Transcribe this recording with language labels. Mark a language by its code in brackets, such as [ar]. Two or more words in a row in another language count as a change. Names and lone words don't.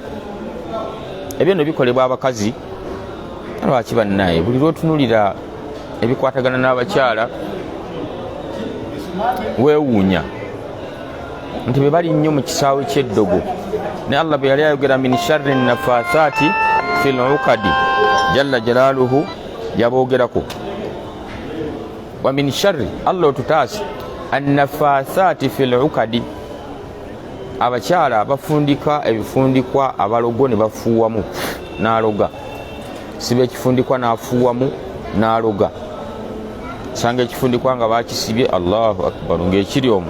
[lg] Ebyo no bikolebwa abakazi. Lwaki bannaye buli lwotunulira ebikwatagana n'abakyala weewuunya nti be bali nnyo mu kisaawe ky'eddogo. Ne Allah bwe yali ayogera [ar] من شر النفاثات في العقد جل جلاله yaboogerako. ومن شر, [lg] Allah otutaase [ar] النفاثات في العقد, [lg] abakyala abafundika ebifundikwa abalogo ne bafuuwamu n'aloga, siba ekifundikwa n'afuuwamu n'aloga. Sanga ekifundikwa nga bakisibye, [ar] الله أكبر, [lg] ng'ekiri omwo.